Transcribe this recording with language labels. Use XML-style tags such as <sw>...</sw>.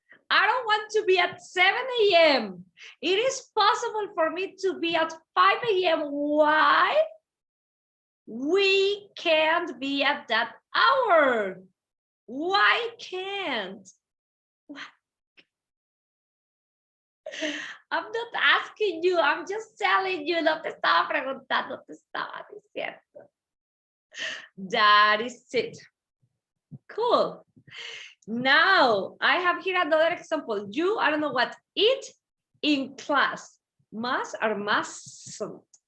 <en>I don't want to be at 7 a.m. It is possible for me to be at 5 a.m. Why? We can't be at that hour. Why can't? I'm not asking you, I'm just telling you.</en> <es>No te estaba preguntando, te estaba diciendo.</es> <en>That is it. Cool. Now, I have here another example. You, I don't know what, eat in class. Must or mustn't?</en>